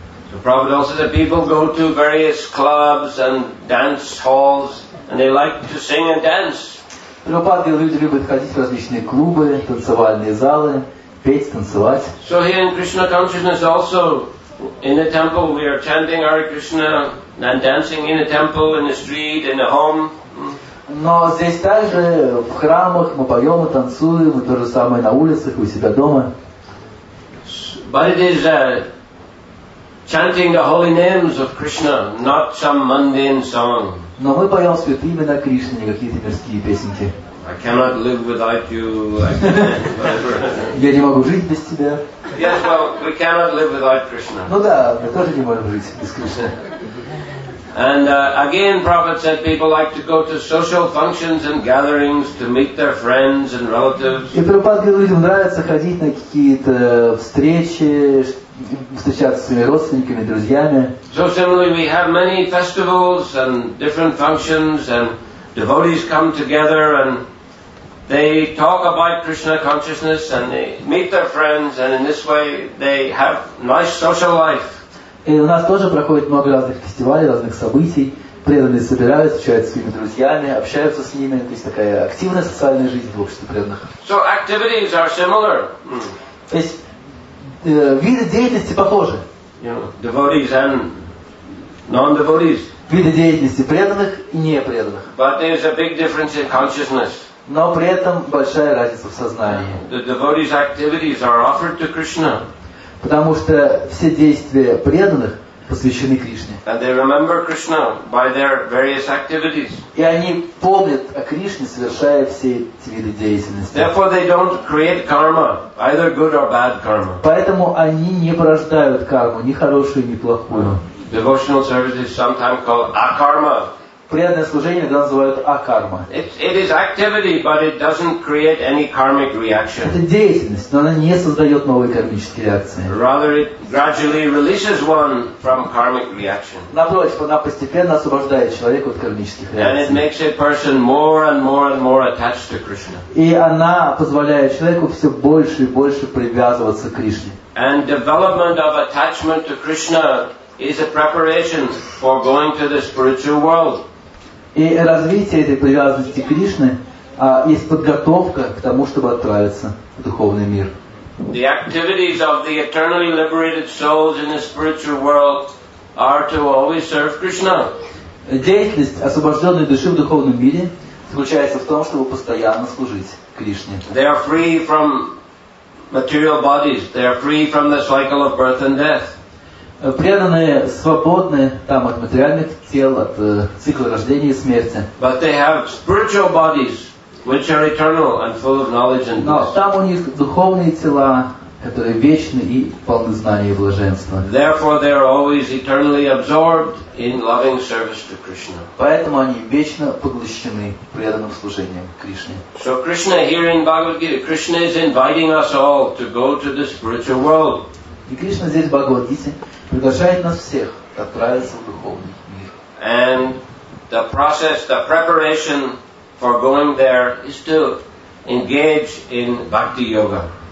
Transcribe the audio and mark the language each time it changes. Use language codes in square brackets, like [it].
[en] So Prabhupada also said people go to various clubs and dance halls, and they like to sing and dance. [ru] Прабхупада говорил, люди любят ходить в различные клубы, танцевальные залы, петь, танцевать. [en] So here in Krishna consciousness also, in the temple we are chanting Hare Krishna and dancing in the temple, in the street, in the home. [ru] Но здесь также в храмах мы поем и танцуем, и то же самое на улицах, и у себя дома. [en] But it is chanting the holy names of Krishna, not some mundane song. [ru] Но мы поем святые имена Кришны, не какие-то мирские песенки. [en] I cannot live without you, I can't, whatever. [ru] Я не могу жить без тебя. [en] Yes, well, we cannot live without Krishna. [ru] Ну да, мы тоже не можем жить без Кришны. [en] And again, Prabhupada said people like to go to social functions and gatherings to meet their friends and relatives. [ru] И Прабхупада говорит, людям нравится ходить на какие-то встречи, встречаться с своими родственниками, друзьями. [en] So similarly, we have many festivals and different functions, and devotees come together and they talk about Krishna consciousness and they meet their friends, and in this way they have nice social life. [ru] И у нас тоже проходит много разных фестивалей, разных событий. Преданные собираются, встречаются с своими друзьями, общаются с ними. То есть такая активная социальная жизнь в обществе преданных. [en] So activities are similar. [ru] То есть виды деятельности похожи. [en] You know, devotees and non-devotees. [ru] Виды деятельности преданных и непреданных. [en] But there's a big difference in consciousness. [ru] Но при этом большая разница в сознании. [en] The devotees' activities are offered to Krishna. [ru] Потому что все действия преданных посвящены Кришне. [en] And they remember Krishna by their various activities. [ru] И они помнят о Кришне, совершая все эти виды деятельности. [en] Therefore they don't create karma, either good or bad karma. [ru] Поэтому они не порождают карму, ни хорошую, ни плохую. [en] Devotional service is sometimes called akarma. [ru] Преданное служение иногда называют акарма. [en] It is activity, but it doesn't create any karmic reaction. [ru] Это деятельность, но она не создает новые кармические реакции. [en] Rather, it gradually releases one from karmic reaction. [ru] Напротив, она постепенно освобождает человека от кармических [en] And it [ru] реакций. [en] makes a person more and more and more attached to Krishna. [ru] И она позволяет человеку все больше и больше привязываться к Кришне. [en] And development of attachment to Krishna is a preparation for going to the spiritual world. [ru] И развитие этой привязанности к Кришне есть подготовка к тому, чтобы отправиться в духовный мир. [en] The activities of the eternally liberated souls in the spiritual world are to always serve Krishna. [ru] Деятельность освобожденной души в духовном мире заключается в том, чтобы постоянно служить Кришне. [en] They are free from material bodies. They are free from the cycle of birth and death. [ru] Преданные свободны там от материальных тел, от цикла рождения и смерти. [en] But they have spiritual bodies which are eternal and full of knowledge and [ru] Но [en] bliss. [ru] там у них духовные тела, которые вечны и полны знания и блаженства. [en] Therefore they are always eternally absorbed in loving service to Krishna. [ru] Поэтому они вечно поглощены преданным служением Кришне. [en] So Krishna here in Bhagavad Gita, Krishna is inviting us all to go to the spiritual world. [ru] И Кришна здесь в Бхагавад-гите приглашает нас всех отправиться в духовный мир. [en] And the process, the preparation for going there is to engage in bhakti yoga.